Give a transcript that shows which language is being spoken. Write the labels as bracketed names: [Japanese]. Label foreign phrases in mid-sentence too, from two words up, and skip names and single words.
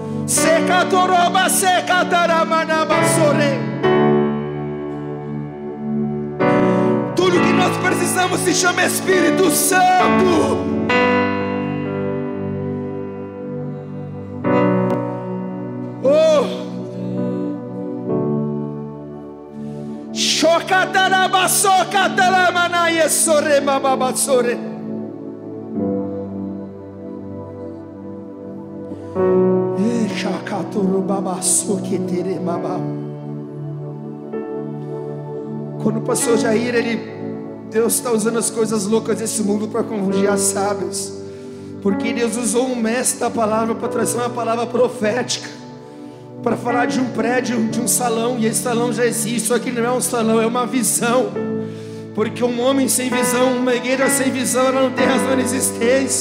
[Portuguese] Secatoroba, secataramanabassore. Tudo que nós precisamos se chama Espírito Santo. Oh, Shokatarabassokataramanayesore bababassore. Shakatorobabassokete baba. Quando o pastor Jair, Deus está usando as coisas loucas desse mundo para confundir as sábios, porque Deus usou um mestre da palavra para trazer uma palavra profética, para falar de um prédio, de um salão, e esse salão já existe, só que não é um salão, é uma visão, porque um homem sem visão, uma igreja sem visão, ela não tem razão de existência.